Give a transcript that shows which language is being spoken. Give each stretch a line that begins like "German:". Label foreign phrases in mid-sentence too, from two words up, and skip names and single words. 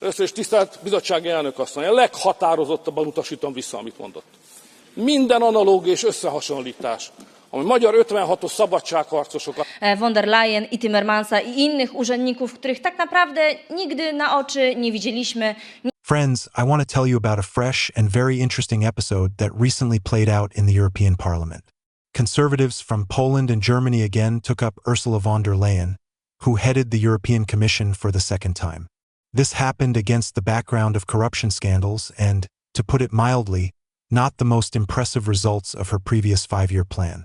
Hungarian: Először is tisztelt bizottsági elnök asszony, a leghatározottabban utasítom vissza, amit mondott. Minden analógia és összehasonlítás, ami magyar 56-os szabadságharcosokat...
Polish: Von der Leyen i Timmermansa i innych urzędników, których tak naprawdę nigdy na oczy nie widzieliśmy.
English: Friends, I want to tell you about a fresh and very interesting episode that recently played out in the European Parliament. Conservatives from Poland and Germany again took up Ursula von der Leyen, who headed the European Commission for the second time. This happened against the background of corruption scandals and, to put it mildly, not the most impressive results of her previous 5-year plan.